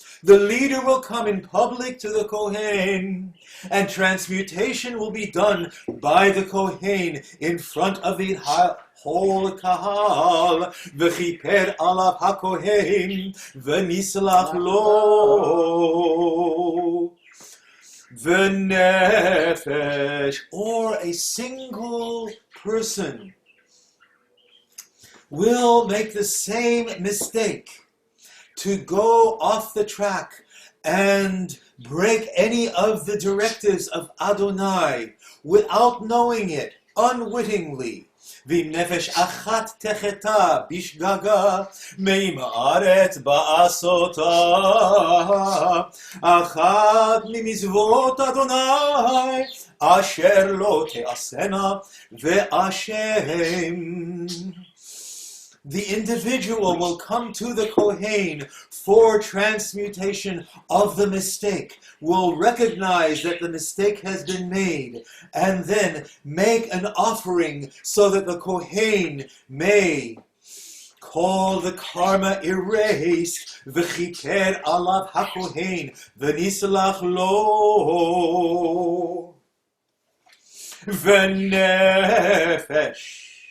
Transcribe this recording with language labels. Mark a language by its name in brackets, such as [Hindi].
[English] The leader will come in public to the Kohen, and transmutation will be done by the Kohen in front of the whole kahal, [Hebrew] v'chiper alav hakohen, v'nislach lo, v'nefesh, [English] or a single person will make the same mistake to go off the track and break any of the directives of Adonai without knowing it, unwittingly. [Hebrew] ואם נפש אחת תחתה בשגגה מעם הארץ בעשותה אחת ממצוות אדוני אשר לא תעשנה ואשם. [English] The individual will come to the Kohen for transmutation of the mistake, will recognize that the mistake has been made, and then make an offering so that the Kohen may call the karma erased, [Hebrew] v'chiker alav hakohen, v'nislach lo, v'nefesh.